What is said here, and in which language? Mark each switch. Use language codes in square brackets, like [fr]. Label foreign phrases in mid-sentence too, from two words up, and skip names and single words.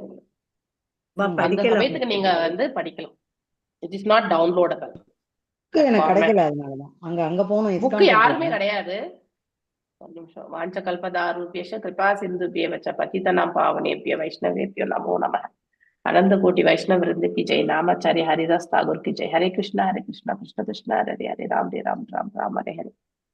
[ta] அந்த சமயத்துக்கு நீங்க வந்து படிக்கலாம். [en] it is not downloadable. [ta] எனக்கு கிடைக்கல, அதனாலதான் அங்க போகணும். புக் யாருமே கிடையாது. ஒரு நிமிஷம். [sa] वाञ्छा कल्पतरुभ्यश् कृपा सिन्धुभ्य एव च पतितानां पावनेभ्यो वैष्णवेभ्यो नमो नमः. [hi] अनन्त कोटि वैष्णव वृन्द की जय. नामाचार्य हरिदास ठाकुर की जय. [sa] हरे कृष्णा कृष्ण कृष्ण हरे हरे, राम राम राम हरे हरे.